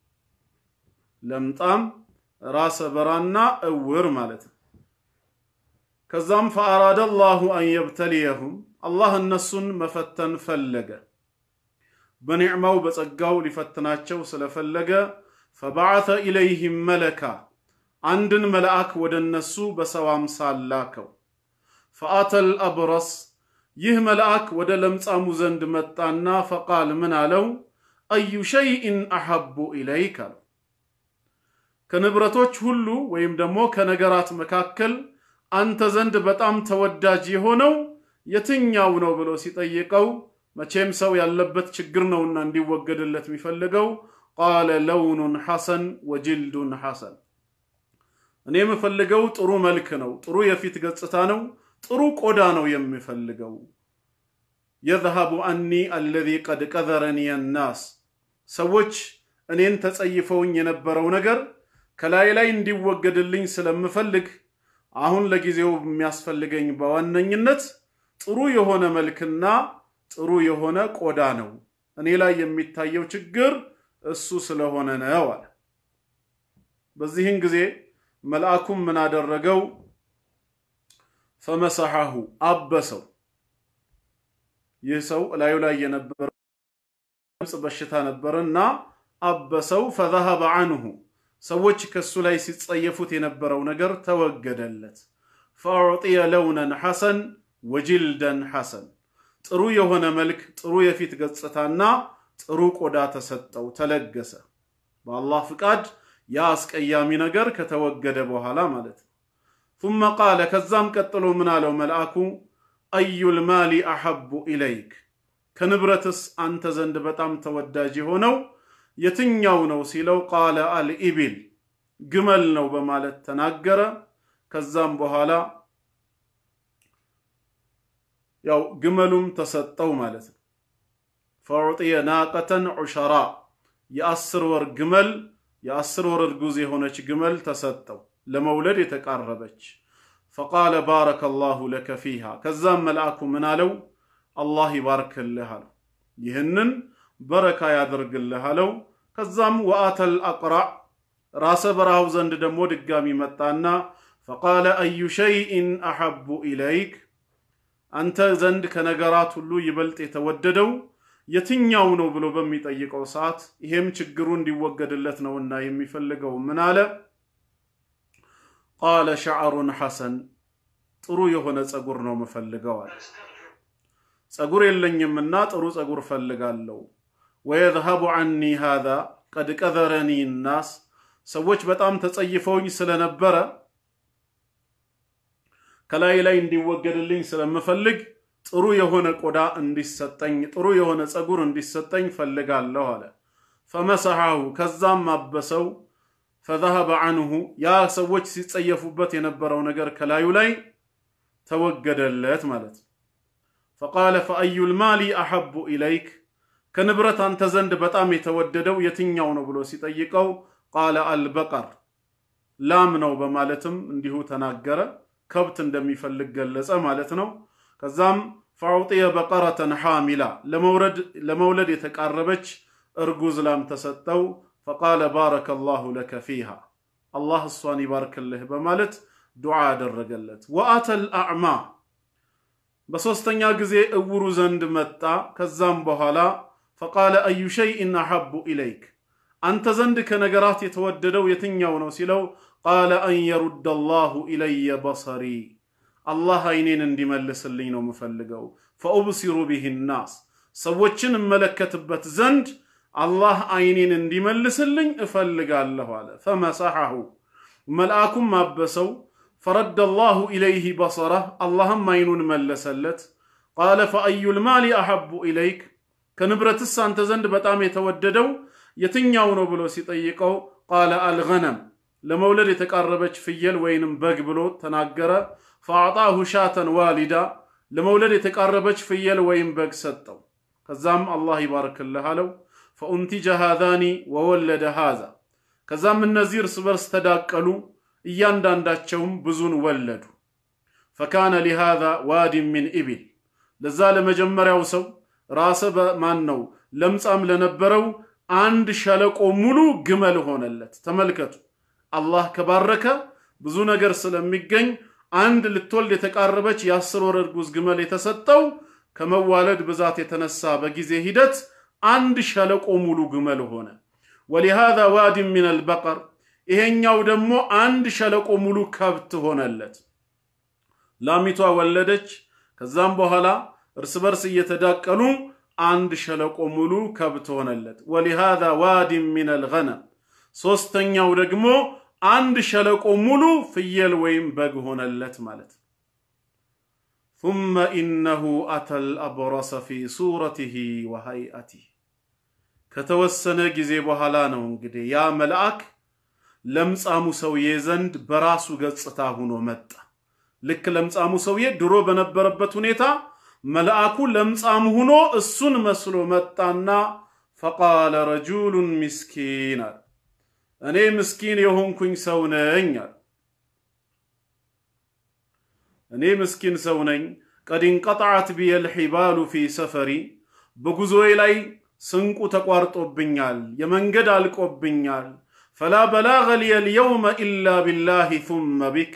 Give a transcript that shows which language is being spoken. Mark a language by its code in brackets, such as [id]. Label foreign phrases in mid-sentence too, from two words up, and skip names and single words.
[am] ለምጣም ራሰ በራና እውር ማለት ከዛም [ar] فأراد الله أن يبتليهم [am] الله እነሱን መፈተን ፈለገ በኒዕማው በጸጋው ሊፈትናቸው ስለፈለገ [ar] فبعث إليهم ملكا [am] አንድን መልአክ ወደነሱ በሰው አምሳል ላከው [ar] فأتى الأبرص [am] ይህ መልአክ ወደ ለምጻሙ ዘንድ መጣና فقال ምን አለው [ar] أي شيء أحب إليك [am] ከንብረቶች ሁሉ ወይም ደግሞ ከነገራት መካከል አንተ ዘንድ በጣም ተወዳጅ የሆነው የትኛው ነው ብሎ ሲጠይቀው መቼም ሰው ያለበት ችግር ነውና እንዲወገድለት የሚፈልገው [ar] قال لون حسن وجلد حسن [am] እኔ የምፈልገው ጥሩ መልክ ነው ጥሩ የፊት ገጽታ ነው ጥሩ ቆዳ ነው የምፈልገው [ar] يذهب عني الذي قد قذرني الناس [am] ሰዎች እኔን ተጸይፈውኝ የነበረው ነገር ከላይ ላይ እንዲወገድልኝ ስለምፈልግ አሁን ለጊዜው የሚያስፈልገኝ በዋነኝነት ጥሩ የሆነ መልክና ጥሩ የሆነ ቆዳ ነው እኔ ላይ የሚታየው ችግር እሱ ስለሆነ ነው አለ በዚህን ጊዜ መልአኩም ምን አደረገው فمسحه አበሰው ይህ ሰው ላዩ ላይ የነበረው በሽታ ነበርና አበሰው [ar] فذهب عنه [am] ሰዎች ከሱ ላይ ሲጸየፉት የነበረው ነገር ተወገደለት [ar] فاعطي لونا حسن وجلدا حسن [am] ጥሩ የሆነ መልክ ጥሩ የፊት ገጽታና ጥሩ ቆዳ ተሰጠው ተለገሰ በአላህ ፍቃድ ያ አስቀያሚ ነገር ከተወገደ በኋላ ማለት ነው [ar] ثم قال [am] ከዛም ቀጥሎ ምን አለው መልአኩ [ar] أي المال احب اليك [am] ከንብረትስ አንተ ዘንድ በጣም ተወዳጅ ሆነው የትኛው ነው ሲለው [ar] قال الابل [am] ግመል ነው በማለት ተናገረ ከዛም በኋላ ያው ግመሉም ተሰጠው ማለት ነው [ar] فاعطي ناقة عشراء [am] የ10 ወር ግመል የ10 ወር እርጉዝ የሆነች ግመል ተሰጠው ለመውለድ የተቃረበች [ar] فقال بارك الله لك فيها [am] ከዛም መልአኩ ምን አለው አላህ ይባርክልህ አለው ይህንን በረካ ያድርግልህ አለው ከዛም [ar] وأتى الأقرع [am] ራሰ በራው ዘንድ ደሞ ድጋሚ መጣና [ar] فقال اي شيء احب اليك [am] አንተ ዘንድ ከነገራት ሁሉ ይበልጥ የተወደደው የትኛው ነው ብሎ በሚጠይቀው ሰዓት ይሄም ችግሩ እንዲወገድለት ነውና የሚፈልገው ምን አለ [ar] قال شعر حسن [am] ጥሩ የሆነ ጸጉር ነው መፈልገው አለ ጸጉር የለኝምና ጥሩ ጸጉር ፈልጋለሁ [ar] ويذهب عني هذا قد قذرني الناس [am] ሰዎች በጣም ተጸይፈውኝ ስለነበረ ከላይ ላይ እንዲወገድልኝ ስለምፈልግ ጥሩ የሆነ ቆዳ እንዲሰጠኝ ጥሩ የሆነ ጸጉር እንዲሰጠኝ ፈልጋለሁ አለ فمسحه ከዛም አበሰው [ar] فذهب عنه [am] ያ ሰዎች ሲጸየፉበት የነበረው ነገር ከላዩ ላይ ተወገደለት ማለት [ar] فقال فأي المال أحب إليك [am] ከንብረት አንተ ዘንድ በጣም የተወደደው የትኛው ነው ብሎ ሲጠይቀው [ar] قال البقر [am] ላም ነው በማለትም እንዲሁ ተናገረ ከብት እንደሚፈልግ ገለጸ ማለት ነው ከዛም [ar] فاعطي بقرة حاملة [am] ለመውለድ የተቃረበች እርጉዝ ላም ተሰጠው [ar] فقال بارك الله لك فيها [am] الله እሷን ይባርክልህ በማለት ዱዓ አደረገለት [ar] وآتى الأعمى [am] በሶስተኛ ጊዜ እውሩ ዘንድ መጣ ከዛም በኋላ [ar] فقال أي شيء أحب إليك [am] አንተ ዘንድ ከነገራት የተወደደው የትኛው ነው ሲለው [ar] قال أن يرد الله إلي بصري [am] الله አይኔን እንዲመልስልኝ ነው መፈልገው [ar] فأبصر به الناس [am] ሰዎችን መለከትበት ዘንድ الله አይኔን እንዲመልስልኝ እፈልጋለሁ አለ فمسحه መልአኩም አበሰው [ar] فرد الله إليه بصره [am] اللهم አይኑን መለሰለት [ar] قال فأي المال أحب إليك [am] ከንብረትስ አንተ ዘንድ በጣም የተወደደው የትኛው ነው ብሎ ሲጠይቀው [ar] قال الغنم [am] ለመውለድ የተቃረበች ፍየል ወይንም በግ ብሎ ተናገረ [ar] فاعطاه شاة والدا [am] ለመውለድ የተቃረበች ፍየል ወይም በግ ሰጠው ከዛም አላህ ይባርክልህ አለው [ar] فانتج هذان وولد هذا [am] ከዛም እነዚህ እርስ በርስ ተዳቀሉ እያንዳንዳቸውም ብዙን ወለዱ [ar] فكان لهذا واد من ابل [am] ለዛ ለመጀመሪያው ሰው ራሰ በማን ነው ለምጻም ለነበረው አንድ ሸለቆ ሙሉ ግመል ሆነለት ተመልከቱ አላህ ከባረከ ብዙ ነገር ስለሚገኝ አንድ ልትወልድ የተቃረበች የ10 ወር እርጉዝ ግመል የተሰጠው ከመዋለድ ብዛት የተነሳ በጊዜ ሂደት አንድ ሸለቆ ሙሉ ግመል ሆነ [ar] ولهذا واد من البقر [am] ይሄኛው ደግሞ አንድ ሸለቆ ሙሉ ከብት ሆነለት ላሚቷ ወለደች ከዛም በኋላ እርስ በርስ እየተዳቀሉ አንድ ሸለቆ ሙሉ ከብት ሆነለት [ar] ولهذا واد من الغنم [am] ሶስተኛው ደግሞ አንድ ሸለቆ ሙሉ ፍየል ወይም በግ ሆነለት ማለት [ar] ثم انه اتى الابرص في صورته وهيئته [am] ከተወሰነ ጊዜ በኋላ ነው እንግዲህ ያ መልአክ ለምጻሙ ሰውዬ ዘንድ በራሱ ገጽታ ሆኖ መጣ ልክ ለምጻሙ ሰውዬ ድሮ በነበረበት ሁኔታ መልአኩ ለምጻሙ ሆኖ እሱን መስሎ መጣና [ar] فقال رجل مسكين [am] እኔ ምስኪን የሆንኩኝ ሰው ነኝ እኔ ምስኪን ሰው ነኝ [ar] قد انقطعت بي الحبال في سفري [am] በጉዞዬ ላይ ስንቁ ተቋርጦብኛል የመንገድ አልቆብኛል [ar] فلا بلاغ لي اليوم الا بالله ثم بك